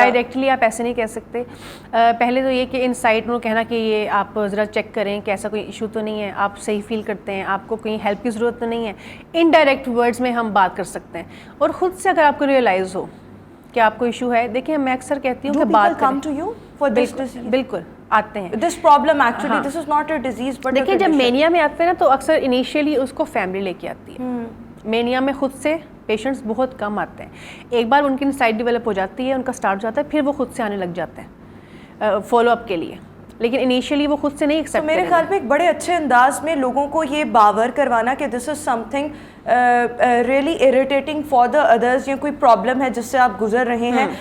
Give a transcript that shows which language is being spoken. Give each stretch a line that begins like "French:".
Urdu: Directly آپ ایسے نہیں کہہ سکتے. پہلے تو یہ کہ انسائٹ میں کہنا کہ یہ آپ ذرا چیک کریں کہ ایسا کوئی ایشو تو نہیں ہے, آپ صحیح فیل کرتے ہیں, آپ کو کہیں ہیلپ کی ضرورت تو نہیں ہے. انڈائریکٹ ورڈز میں ہم بات کر سکتے ہیں, اور خود سے اگر آپ کو ریئلائز ہو کہ آپ کو ایشو ہے. دیکھیں میں اکثر کہتی ہوں کہ بات کریں, بالکل آتے ہیں.
English: This problem actually, this is not a disease but
Urdu: دیکھیں جب مینیا میں آتے ہیں نا تو اکثر انیشیلی اس کو فیملی لے کے آتی ہے. مینیا میں خود سے پیشنٹس بہت کم آتے ہیں, ایک بار ان کی انسائٹ ڈیولپ ہو جاتی ہے, ان کا سٹارٹ ہو جاتا ہے, پھر وہ خود سے آنے لگ جاتے ہیں فالو اپ کے لیے, لیکن انیشیلی وہ خود سے نہیں ایکسیپٹ. میرے خیال میں ایک بڑے اچھے انداز میں لوگوں کو یہ باور کروانا کہ
English: this is something really irritating for the others,
Urdu: یا کوئی پرابلم ہے جس سے آپ گزر رہے ہیں.